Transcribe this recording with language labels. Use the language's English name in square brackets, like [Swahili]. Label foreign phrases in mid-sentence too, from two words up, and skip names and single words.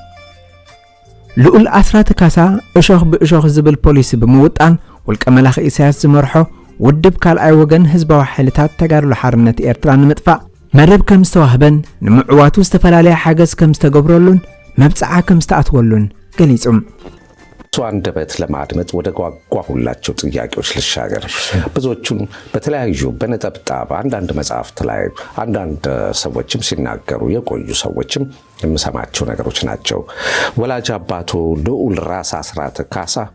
[Tigrinya] ልኡል ኣስራተ ካሳ እሾኽ ብእሾኽ ዝብል ፖሊሲ ብምውጣን ውልቀ መላኺ ኢሳያስ ዝመርሖ ውድብ ካልኣይ ወገን ህዝባዊ ሓይልታት ተጋድሎ ሓርነት ኤርትራ ንምጥፋእ መደብ ከም ዝተዋህበን ንምዕዋቱ ዝተፈላለየ ሓገዝ ከም ዝተገብረሉን መብጽዓ ከም ዝተኣትወሉን ገሊጹም [Amharic] አንደበት ለማድመጥ ወደ ጓጓሁላቸው ጥያቄዎች ልሻገር ብዙዎቹን በተለያዩ በነጠብጣብ አንዳንድ መጽሐፍት ላይ አንዳንድ ሰዎችም ሲናገሩ የቆዩ ሰዎችም የምሰማቸው ነገሮች ናቸው ወላጅ አባቱ ልኡል ራስ አስራት ካሳ